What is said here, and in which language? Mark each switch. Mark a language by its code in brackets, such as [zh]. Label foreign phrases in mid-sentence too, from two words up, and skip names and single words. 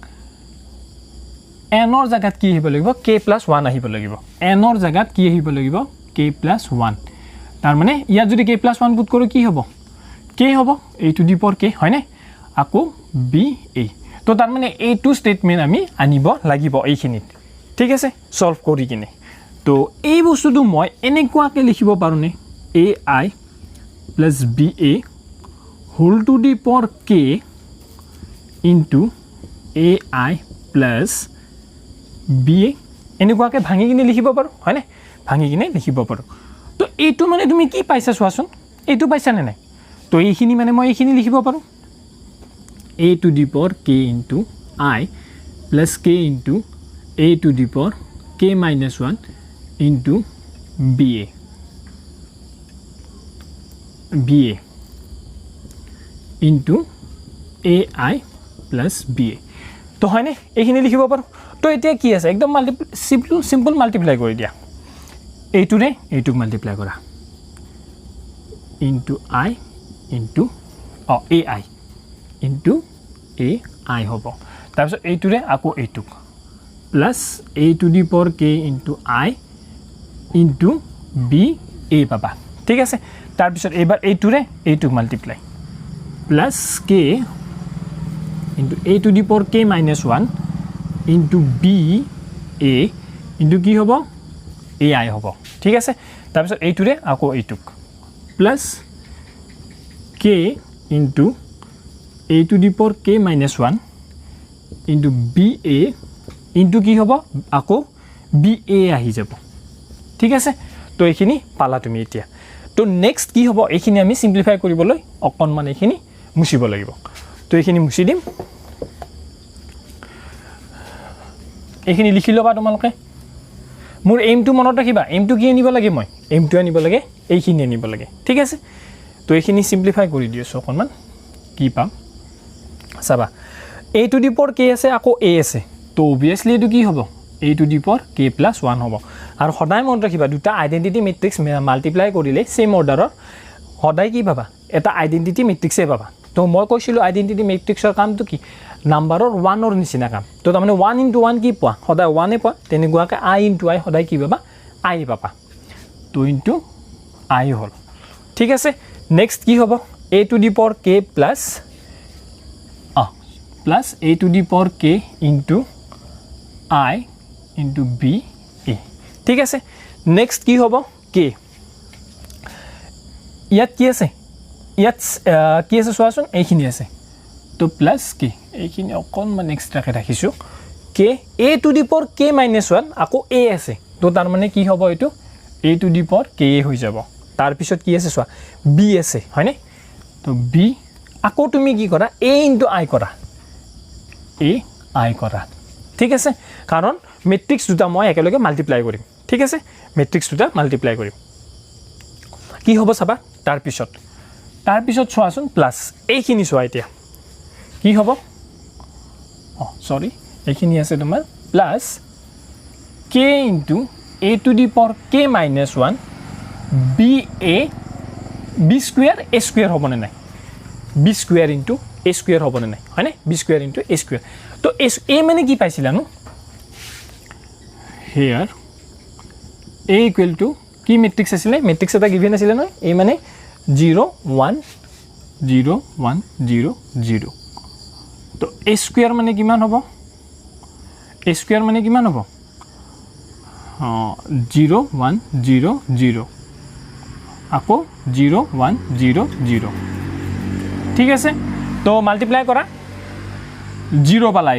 [as] n ৰ জাগাত কি আহিব লাগিব k+1 আহিব লাগিব n ৰ জাগাত কি আহিব লাগিব k+1 তাৰ মানে ইয়াত যদি k+1 পুট কৰো কি হ'ব k হ'ব [en] a to the power k [as] হয় নে আকৌ b a তো তাৰ মানে এইটো ষ্টেটমেন্ট আমি আনিব লাগিব এইখিনিত ঠিক আছে সলভ কৰি কিনে তো এই বস্তুটো মই এনেকুৱাকে লিখিব পাৰো নে [en] ai plus ba whole to the power k into ai plus ba [as] এনেকুৱাকে ভাঙি কিনে লিখিব পাৰো হয় নে ভাঙি কিনে লিখিব পাৰো তো এইটো মানে তুমি কি পাইছা চোৱাচোন এইটো পাইছা নে নাই তো এইখিনি মানে মই এইখিনি লিখিব পাৰো [en] a to the power k into I plus k into a to the power k minus 1 into ba into ai plus ba [as] তো হয় নে এইখিনি লিখিব পাৰো তো এতিয়া কি আছে একদম সিম্পল মাল্টিপ্লাই কৰি দিয়া এইটোৰে এইটোক মাল্টিপ্লাই কৰা [en] into I into ai into ai [as] হ'ব তাৰপিছত এইটোৰে আকৌ এইটোক প্লাস [en] a to the power k into I into b a [as] পাবা ঠিক আছে তাৰপিছত এবাৰ এইটোৰে এইটোক মাল্টিপ্লাই প্লাস [en] k into a to the power k minus 1 into b a into [as] কি হ'ব ai হ'ব ঠিক আছে তাৰপিছত এইটোৰে আকৌ এইটোক প্লাস [en] k into a to the power k minus 1 into ba into [as] কি হ'ব আকৌ ba আহি যাব ঠিক আছে তো এইখিনি পালা তুমি এতিয়া তো নেক্সট কি হ'ব এইখিনি আমি সিম্পলিফাই কৰিবলৈ অকনমান এইখিনি মুছিব লাগিব তো এইখিনি মুছি দিম এইখিনি লিখি লবা তোমালোকে মোৰ এইমটো মনত ৰাখিবা এইমটো কি আনিব লাগে মই এইমটো আনিব লাগে এইখিনি আনিব লাগে ঠিক আছে তো এইখিনি সিম্পলিফাই কৰি দিছো অকনমান কি পাম চাবা [en] a to the power k [as] আছে আকৌ a আছে তো obviously এটো কি হ'ব [en] a to the power k+1 [as] হ'ব আৰু সদায় মনত ৰাখিবা দুটা [en] identity matrix multiply [as] কৰিলে [en] same order [as] সদায় কি পাবা এটা [en] identity matrix [as] পাবা তো মই কৈছিলো [en] identity matrix [as] কামটো কি নাম্বাৰৰ 1 ৰ নিচিনা কাম তো তাৰমানে 1 * 1 কি পোৱা সদায় 1 এ পোৱা তেনেকুৱাকে i * i সদায় কি পাবা i পাবা 2 * i হ'ল ঠিক আছে নেক্সট কি হ'ব [en] a to the power k plus a to the power k into I into b a [as] ঠিক আছে নেক্সট কি হ'ব k ইয়াত কি আছে চোৱাচোন এইখিনি আছে তো প্লাস k এইখিনি অকনমান এক্সট্ৰাকে ৰাখিছো [en] k a to the power k minus 1 [as] আকৌ a আছে তো তাৰ মানে কি হ'ব এটো [en] a to the power k [as] হৈ যাব তাৰ পিছত কি আছে চোৱা b আছে হয়নে তো b আকৌ তুমি কি কৰা [en] a into i [as] কৰা ai কৰা ঠিক আছে কাৰণ ম্যাট্ৰিক্স দুটা মই একেলগে মাল্টিপ্লাই কৰিম ঠিক আছে ম্যাট্ৰিক্স দুটা মাল্টিপ্লাই কৰিম কি হ'ব চাবা তাৰ পিছত চোৱাচোন প্লাস এইখিনি চোৱা এতিয়া কি হ'ব সৰি এইখিনি আছে তোমাৰ প্লাস [en] k into a to the power k minus 1 b square a square [as] হ'ব নে নাই [en] b square into a square [as] হ'ব নে নাই হয়নে [en] b square into a square [as] তো a মানে কি পাইছিলা নো [en] here a equal to [as] কি ম্যাট্ৰিক্স আছিল ম্যাট্ৰিক্স এটা গিভেন আছিল নহয় a মানে 0 1 0 1 0 0 তো [en] a square [as] মানে কিমান হ'ব [en] a square [as] মানে কিমান হ'ব 0 1 0 0 আকৌ 0 1 0 0 ঠিক আছে তো মাল্টিপ্লাই কৰা 0 পালা